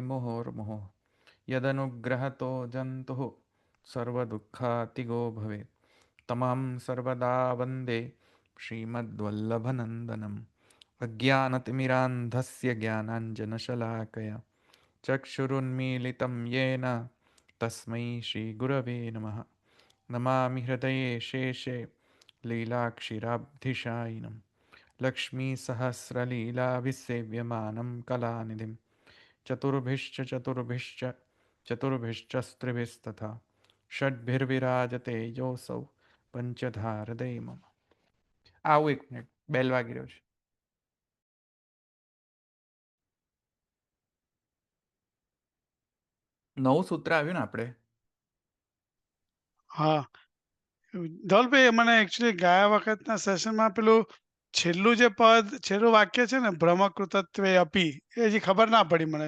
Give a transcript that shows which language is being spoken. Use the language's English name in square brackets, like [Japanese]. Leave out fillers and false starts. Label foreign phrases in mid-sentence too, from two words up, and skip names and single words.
[Sanskrit] मुहुर्मुहुः यदनुग्रहतो जन्तुः सर्वदुःखातिगो भवेत् तमहं सर्वदा वन्दे श्रीमद्वल्लभनन्दनम् अज्ञानतिमिरान्धस्य ज्ञानाञ्जनशलाकया चक्षुरुन्मीलितं येन तस्मै श्रीगुरवे नमः नमामि हृदये शेषे लीलाक्षीराब्धिशायिनं लक्ष्मीसहस्रलीलाभिसेव्यमानं कलानिधिं चतुर्भिश्च चतुर्भिश्च स्त्रिभिस्तथा षड्भिर्विराजते योऽसौ પંચધારદય મમ. [Gujarati] આવું 1 મિનિટ, બેલ વાગી રહ્યો છે. નવું સૂત્ર આવ્યું ને આપણે. હા, ધવલભાઈ મને એકચ્યુઅલી ગયા વખતના સેશનમાં પેલું છેલ્લું જે પદ, છેલ્લું વાક્ય છે ને, [Sanskrit] બ્રહ્મકૃતત્વે અપી, [Gujarati] એ હજી ખબર ના પડી મને.